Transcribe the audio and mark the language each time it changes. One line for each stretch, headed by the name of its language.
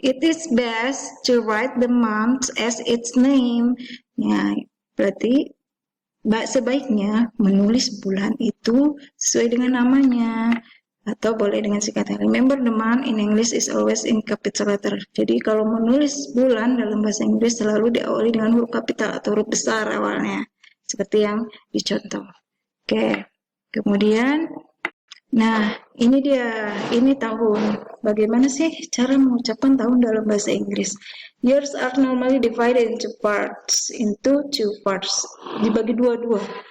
English: It is best to write the month as its name.
Indonesian: Nah, berarti sebaiknya menulis bulan itu sesuai dengan namanya, atau boleh dengan singkatan.
English: Remember, the month in English is always in capital letter.
Indonesian: Jadi kalau menulis bulan dalam bahasa Inggris selalu diawali dengan huruf kapital atau huruf besar awalnya, seperti yang dicontoh. Oke, kemudian nah ini dia, ini tahun. Bagaimana sih cara mengucapkan tahun dalam bahasa Inggris?
English: Years are normally divided into two parts,
Indonesian: dibagi dua-dua.